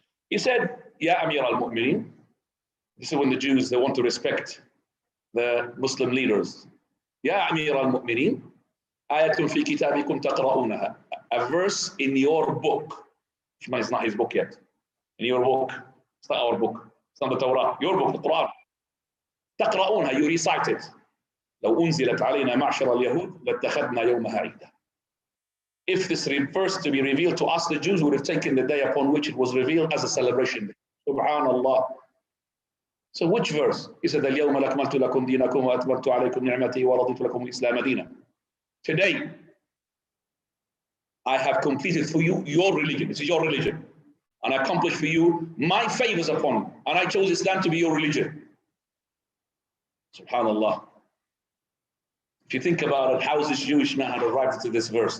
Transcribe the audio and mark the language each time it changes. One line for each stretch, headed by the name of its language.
English: He said, Ya Amir al-Mu'mineen, this is when the Jews, they want to respect the Muslim leaders. Ya Amir al-Mu'mineen,
Arabic: ayatun fi kitabikum taqra'unaha.
English: a verse in your book. It's not his book yet. In your book. It's not our book. It's not the Torah. Your book, the Quran.
Arabic: تقرؤونها,
English: you recite it.
Arabic: لو أنزلت علينا معشر اليهود لاتخذنا يومها عيدا.
English: If this refers to be revealed to us, the Jews would have taken the day upon which it was revealed as a celebration day. Subhanallah. So which verse? He said,
Arabic: اليوم أكملت لكم دينكم وأتممت عليكم نعمتي ورضيت لكم الإسلام دينا.
English: Today, I have completed for you your religion. This is your religion. And I accomplished for you my favors upon you. And I chose Islam to be your religion. Subhanallah. If you think about it, how is this Jewish man had arrived to this verse?